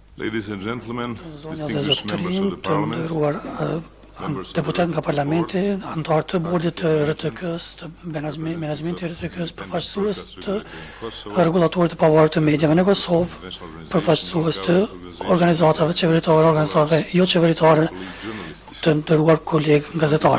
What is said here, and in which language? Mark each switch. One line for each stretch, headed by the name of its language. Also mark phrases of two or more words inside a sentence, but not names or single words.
English: Ladies and gentlemen,
Albanian: Zonja dhe
English: distinguished members of
Albanian: zotërin,
English: the
Albanian: të
English: Parliament,
Albanian: nderuar deputet nga Parlamenti, antarë të bordit të RTK-s, të menaxhimit të RTK-s, përfaqësues të rregullatorit të pavarur të medjave në Kosovë, përfaqësues të organizatave qeveritare, organizatave jo qeveritare, të nderuar kolegë gazetarë.